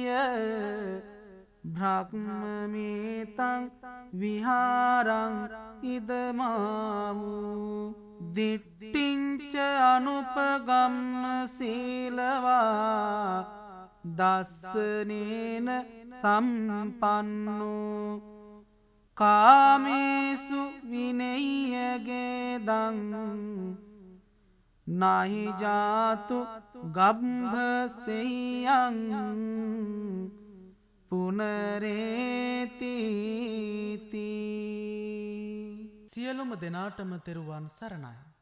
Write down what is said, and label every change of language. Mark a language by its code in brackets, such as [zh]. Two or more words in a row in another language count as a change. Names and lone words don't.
[pi] බ්‍රහ්මමේතං විහාරං ඉදමාමු දිට්ඨිංච අනුපගම්ම සීලවා දස්සනේන සම්පන්නෝ කාමේසු විනය්‍යගේ දං නහි ජාතු ගබ්භසෙයං පුනරේතිති. [si] සියලුම දෙනාටම තෙරුවන් සරණයි.